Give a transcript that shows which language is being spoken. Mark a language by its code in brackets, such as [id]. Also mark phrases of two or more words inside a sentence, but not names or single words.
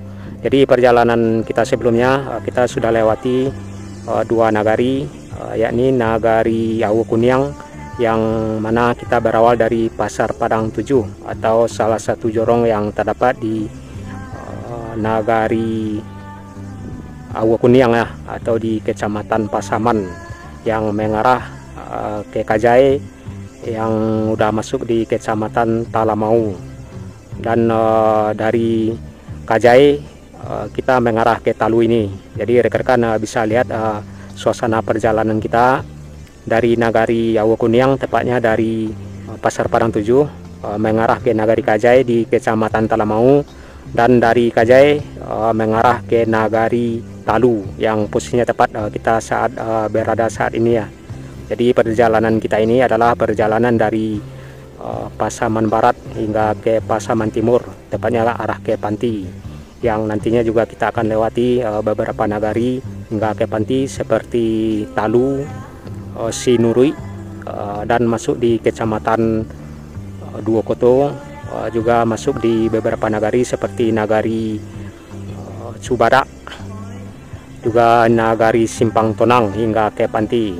[id] Jadi perjalanan kita sebelumnya kita sudah lewati dua nagari, yakni Nagari Awu Kuniang yang mana kita berawal dari Pasar Padang 7 atau salah satu jorong yang terdapat di Nagari Awu Kuniang ya, atau di Kecamatan Pasaman yang mengarah ke Kajai yang udah masuk di Kecamatan Talamaung. Dan dari Kajai kita mengarah ke Talu ini. Jadi rekan-rekan bisa lihat suasana perjalanan kita dari Nagari Awu Kuniang, tepatnya dari Pasar Padang 7 mengarah ke Nagari Kajai di Kecamatan Talamaung, dan dari Kajai mengarah ke Nagari Talu yang posisinya tepat kita saat berada saat ini ya. Jadi perjalanan kita ini adalah perjalanan dari Pasaman Barat hingga ke Pasaman Timur, tepatnya arah ke Panti, yang nantinya juga kita akan lewati beberapa nagari hingga ke Panti seperti Talu, Sinurui, dan masuk di Kecamatan Duokoto, juga masuk di beberapa nagari seperti Nagari Cubadak, juga Nagari Simpang Tonang hingga ke Panti.